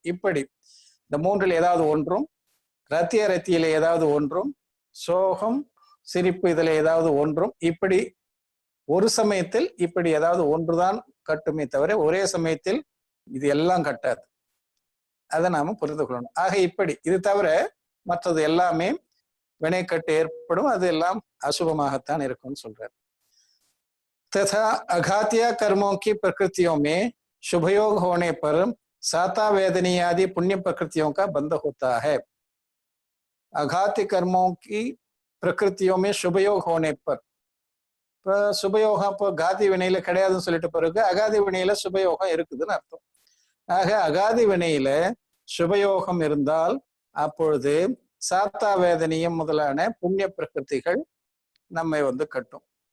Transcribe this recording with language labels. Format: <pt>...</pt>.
<ta>இப்படி இந்த மூன்றில் ஏதாவது ஒன்றும், ரத்திய ரத்தியில ஏதாவது ஒன்றும், சோகம் சிரிப்பு இதுல ஏதாவது ஒன்றும், இப்படி ஒரு சமயத்தில் இப்படி ஏதாவது ஒன்றுதான் கட்டுமே தவிர ஒரே சமயத்தில் இது எல்லாம் கட்டாது. அதை நாம புரிந்து கொள்ளணும். ஆக இப்படி இது தவிர மற்றது எல்லாமே வினைக்கட்டு ஏற்படும், அது எல்லாம் अशुभமாகத்தான் இருக்கும்னு சொல்றார்.</ta> <hi>तथा अघातिया कर्मों की प्रकृतियों में शुभयोग होने पर साता वेदनी आदि पुण्य प्रकृतियों का बंध होता है. अघाती कर्मों की प्रकृतियों में शुभयोग होने पर,</hi> <ta>சுபயோகம் இப்போ காதி வினையில கிடையாதுன்னு சொல்லிட்டு பிறகு அகாதி வினையில சுபயோகம் இருக்குதுன்னு அர்த்தம். ஆக அகாதி வினையில சுபயோகம் இருந்தால் அப்பொழுது சாத்தா வேதனியம் முதலான புண்ணிய பிரகிருதிகள் நம்மை கட்டும்.</ta>